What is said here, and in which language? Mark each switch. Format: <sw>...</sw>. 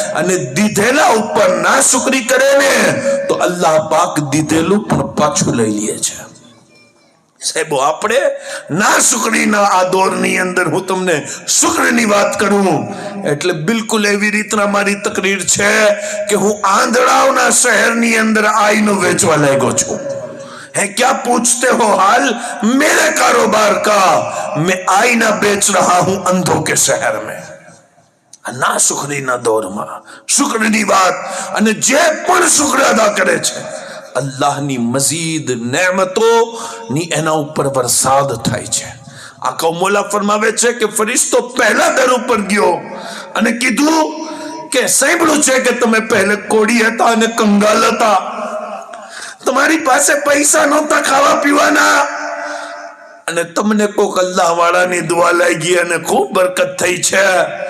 <gu>અને દીધેલા ઉપર ના શુક્રી કરે ને તો અલ્લાહ પાક દીધેલું પણ પાછું લઈ લે છે. સાહેબો, આપણે ના શુક્રીના આ દોરની અંદર હું તમને શુક્રની વાત કરું એટલે બિલકુલ એવી રીતના મારી તકરીર છે કે હું આંધળાઓના શહેરની અંદર આઈનો વેચવા લાગ્યો છું.</gu> <hi>है क्या पूछते हो हाल मेरे कारोबार का? मैं आईना बेच रहा हूं अंधों के शहर में.</hi> <gu>ના શુક્રીના દોરમાં શુક્રની વાત, અને જે પણ શુક્ર અદા કરે છે અલ્લાહની મઝીદ નેમતો ની એના ઉપર વરસાદ થાય છે. આ કૌમોલા ફરમાવે છે કે ફરિશ્તો પહેલા દર ઉપર ગયો અને કીધું કે સાંભળ્યું છે કે તમે પહેલે કોડી હતા અને કંગાલ હતા, તમારી પાસે પૈસા નહોતા ખાવા પીવાના, અને તમને કોક અલ્લાહ વાળાની દુઆ લાગી અને ખૂબ બરકત થઈ છે.</gu>